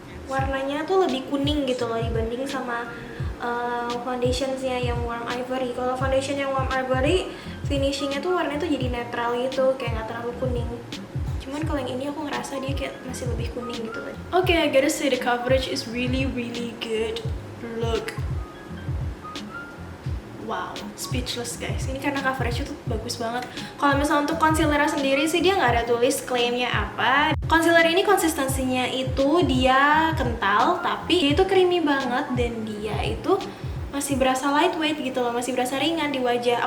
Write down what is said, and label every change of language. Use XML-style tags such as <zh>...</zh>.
<id>Warnanya tuh lebih kuning gitu loh dibanding sama foundationsnya yang warm ivory. Kalau foundation yang warm ivory, finishingnya tuh warnanya tuh jadi netral gitu, kayak nggak terlalu kuning. Cuman kalau yang ini aku ngerasa dia kayak masih lebih kuning gitu loh.</id> <en>Okay, I gotta say the coverage is really good. Look. Wow, speechless guys.</en> <id>Ini karena coverage itu bagus banget. Kalau misalnya untuk concealer sendiri sih dia nggak ada tulis klaimnya apa. Concealer ini konsistensinya itu dia kental, tapi dia itu creamy banget dan dia itu masih berasa lightweight gitu loh, masih berasa ringan di wajah.</id>